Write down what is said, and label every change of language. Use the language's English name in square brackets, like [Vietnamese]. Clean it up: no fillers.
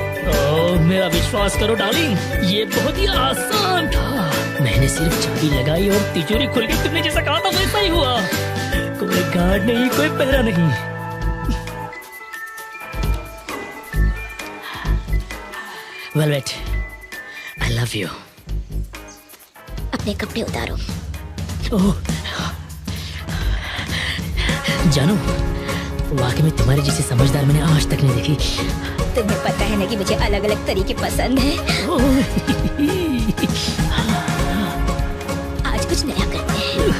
[Hindi] ओह, मेरा विश्वास करो डार्लिंग, ये बहुत ही आसान था। मैंने सिर्फ चाबी लगाई और तिजोरी खुल गई। तुमने जैसा कहा था वैसा ही हुआ। कोई गार्ड नहीं, कोई पहरा नहीं। [English] Velvet, I love you. [Hindi] अपने कपड़े उतारो। ओह, जानू, वाकई में तुम्हारी जैसी समझदार मैंने आज तक नहीं देखी। तुम्हें पता है ना कि मुझे अलग अलग तरीके पसंद है। आज कुछ नया करते हैं।